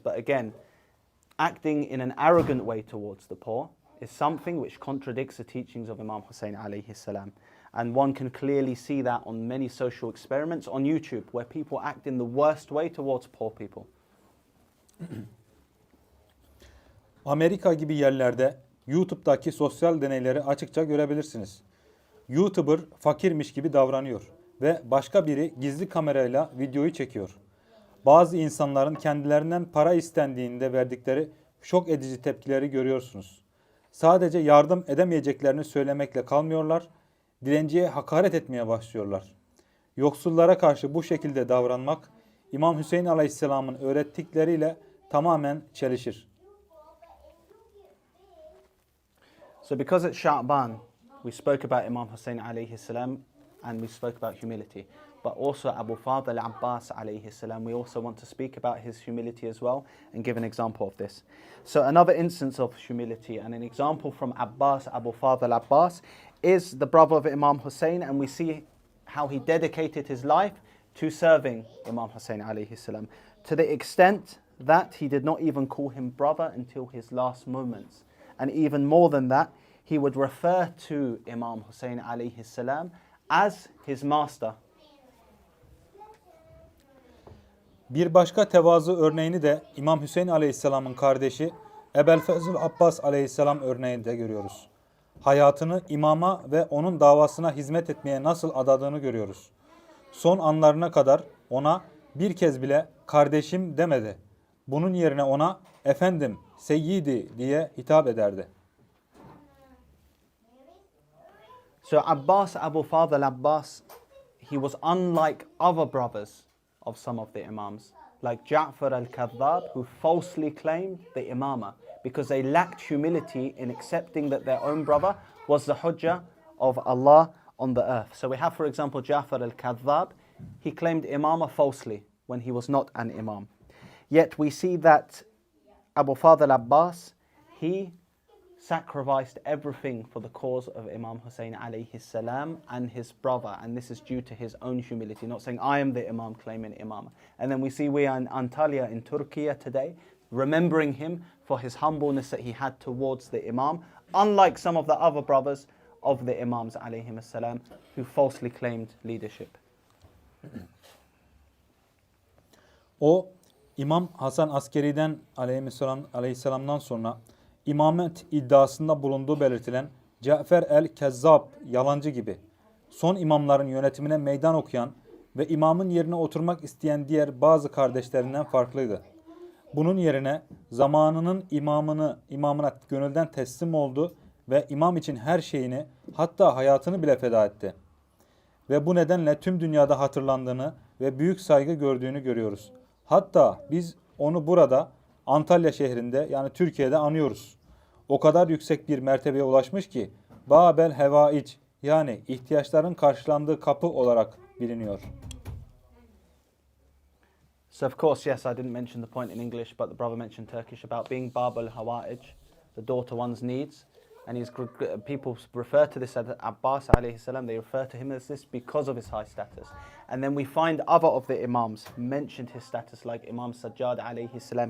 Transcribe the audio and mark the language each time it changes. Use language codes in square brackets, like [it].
[en] But again, acting in an arrogant way towards the poor is something which contradicts the teachings of Imam Hussain alayhi salam. And one can clearly see that on many social experiments on YouTube where people act in the worst way towards poor people. [tr] Amerika gibi yerlerde YouTube'daki sosyal deneyleri açıkça görebilirsiniz. YouTuber fakirmiş gibi davranıyor ve başka biri gizli kamerayla videoyu çekiyor. Bazı insanların kendilerinden para istendiğinde verdikleri şok edici tepkileri görüyorsunuz. Sadece yardım edemeyeceklerini söylemekle kalmıyorlar, dilenciye hakaret etmeye başlıyorlar. Yoksullara karşı bu şekilde davranmak, İmam Hüseyin Aleyhisselam'ın öğrettikleriyle tamamen çelişir. [en] So because it's Sha'ban, we spoke about Imam Hussain alayhi salam and we spoke about humility. But also Abu Fadhil Abbas alayhi salam, we also want to speak about his humility as well and give an example of this. So another instance of humility and an example from Abbas, Abu Fadhil Abbas, is the brother of Imam Hussain, and we see how he dedicated his life to serving Imam Hussain alayhi salam, to the extent that he did not even call him brother until his last moments. And even more than that, he would refer to Imam Hussain alayhi salam as his master. [tr] Bir başka tevazu örneğini de İmam Hüseyin Aleyhisselam'ın kardeşi Ebu Fadhil Abbas Aleyhisselam örneğinde görüyoruz. Hayatını imama ve onun davasına hizmet etmeye nasıl adadığını görüyoruz. Son anlarına kadar ona bir kez bile kardeşim demedi. Bunun yerine ona efendim, seyyidi diye hitap ederdi. [en] So Abbas, Abu Fadhil Abbas, he was unlike other brothers of some of the imams, like Ja'far al-Kadhab, who falsely claimed the imama because they lacked humility in accepting that their own brother was the hujjah of Allah on the earth. So we have, for example, Ja'far al-Kadhab. He claimed imama falsely when he was not an imam. Yet we see that Abu Fadhil Abbas, he sacrificed everything for the cause of Imam Hussain alayhi salam and his brother, and this is due to his own humility, not saying I am the imam claiming imam. And then we see we are in Antalya in Turkey today, remembering him for his humbleness that he had towards the imam, unlike some of the other brothers of the imams alayhim salam who falsely claimed leadership. [tr] O İmam Hasan Askeri'den aleyhisselamdan sonra imamet iddiasında bulunduğu belirtilen Cafer el-Kezzab yalancı gibi son imamların yönetimine meydan okuyan ve imamın yerine oturmak isteyen diğer bazı kardeşlerinden farklıydı. Bunun yerine zamanının imamına gönülden teslim oldu ve imam için her şeyini, hatta hayatını bile feda etti. Ve bu nedenle tüm dünyada hatırlandığını ve büyük saygı gördüğünü görüyoruz. Hatta biz onu burada Antalya şehrinde, yani Türkiye'de anıyoruz. O kadar yüksek bir mertebeye ulaşmış ki Babel Hevaic, yani ihtiyaçların karşılandığı kapı olarak biliniyor. [en] So of course, yes, I didn't mention the point in English, but the brother mentioned Turkish about being Babel Hawa'ij, the door to one's needs. And people refer to this as Abbas alayhi salam, they refer to him as this because of his high status. And then we find other of the Imams mentioned his status, like Imam Sajjad alayhi salam.